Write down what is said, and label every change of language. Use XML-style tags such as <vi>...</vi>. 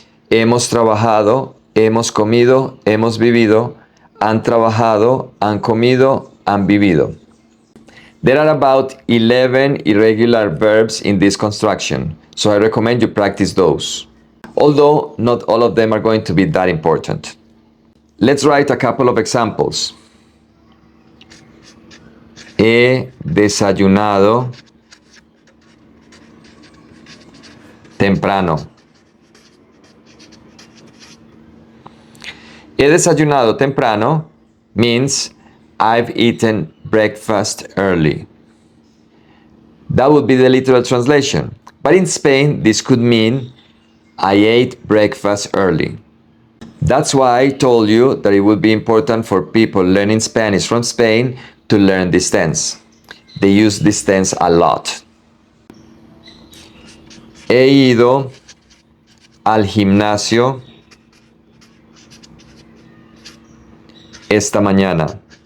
<es>Hemos trabajado, hemos comido, hemos vivido. Han trabajado, han comido, han vivido.</es> <en>There are about 11 irregular verbs in this construction, so I recommend you practice those. Although not all of them are going to be that important. Let's write a couple of examples.</en> <es>He desayunado temprano. He desayunado temprano</es> <en>means I've eaten breakfast early. That would be the literal translation. But in Spain, this could mean I ate breakfast early. That's why I told you that it would be important for people learning Spanish from Spain to learn this tense. They use this tense a lot.</en> <es>He ido al gimnasio esta mañana.</es>